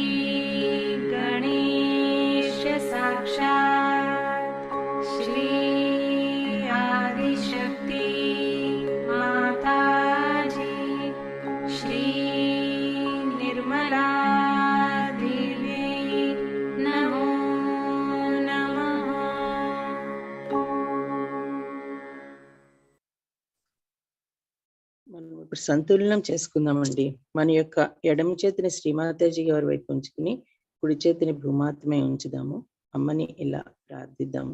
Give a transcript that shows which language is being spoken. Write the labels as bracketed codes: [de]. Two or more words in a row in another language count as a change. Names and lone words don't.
[sa] गणेश साक्षात् श्री आदिशक्ति माताजी श्री निर्मला देवी नमो नमः। [te] మనం ఇప్పుడు సంతులనం చేసుకుందామండి. మన యొక్క ఎడమ చేతిని శ్రీమాతాజీ గారి వైపు ఉంచుకుని కుడి చేతిని భూమాతమే ఉంచుదాము. అమ్మని ఇలా ప్రార్థిద్దాము.